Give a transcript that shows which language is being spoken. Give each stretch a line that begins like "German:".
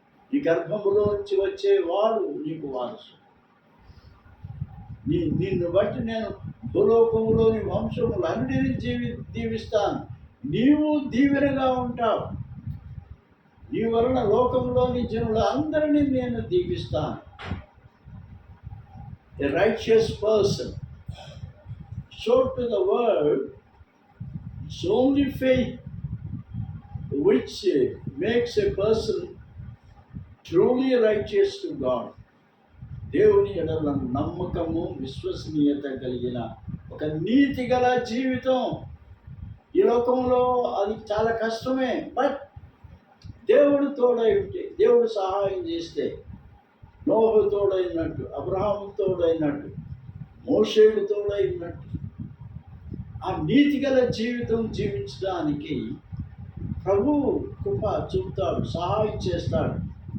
Telugu: నీ గర్భములో నుంచి వచ్చేవాడు నీకు వారసు. నిన్ను బట్టి నేను భూలోకములోని వంశములన్నిటినీ దీవిస్తాను. నీవు దీవెనగా ఉంటావు. నీ వలన లోకంలోని జనుల అందరినీ నేను దీవిస్తాను.
English: A righteous person showed to the world it's only faith which makes a person truly righteous to God.
Telugu: దేవుని ఎడల నమ్మకము, విశ్వసనీయత కలిగిన ఒక నీతి గల జీవితం. ఈ లోకంలో అది చాలా కష్టమే. బట్ దేవుడు తోడై ఉంటే, దేవుడు సహాయం చేస్తే, నోహు తోడైనట్టు, అబ్రహాము తోడైనట్టు, మోషేకు తోడైనట్టు ఆ నీతి గల జీవితం జీవించడానికి ప్రభువు కృప చూపుతాడు, సహాయం చేస్తాడు.